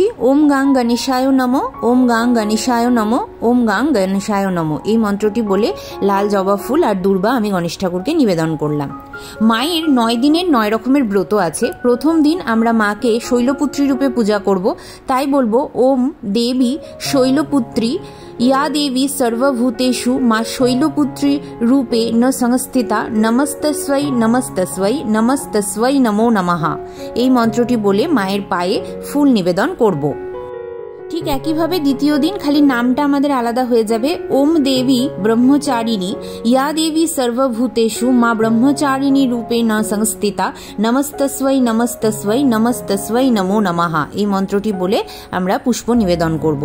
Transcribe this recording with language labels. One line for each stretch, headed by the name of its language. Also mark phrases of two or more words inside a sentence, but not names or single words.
Sanskrit: ওম গাং গণেশায় নমঃ, ওম গাং গণেশায় নমঃ, ওম গাং গণেশায় নমঃ
Bangla: এই মন্ত্রটি বলে লাল জবা ফুল আর দূর্বা আমি গণেশ ঠাকুরকে নিবেদন করলাম। মায়ের 9 দিনের 9 রকমের ব্রত আছে। প্রথম দিন আমরা মাকে শৈলপুত্রী রূপে পূজা করব, তাই বলবো
Sanskrit: ওম দেবী শৈলপুত্রী या देवी सर्वभूतेषु मां शैलपुत्री रूपे न संस्थिता नमस्तस्वै नमस्तस्वै नमस्तस्वै नमो नमः
Bangla: এই মন্ত্রটি বলে মায়ের পায়ে ফুল নিবেদন করব। ঠিক একইভাবে দ্বিতীয় দিন খালি নামটা আমাদের আলাদা হয়ে যাবে।
Sanskrit: ওম দেবী ব্রহ্মচারিণী ইয়া দেবী সর্বভূতেষু মা ব্রহ্মচারিণী রূপে ন সংস্থিতা নমস্তস্বৈ নমস্তস্বৈ নমস্তস্বৈ নমো নমঃ
Bangla: এই মন্ত্রটি বলে আমরা পুষ্প নিবেদন করব।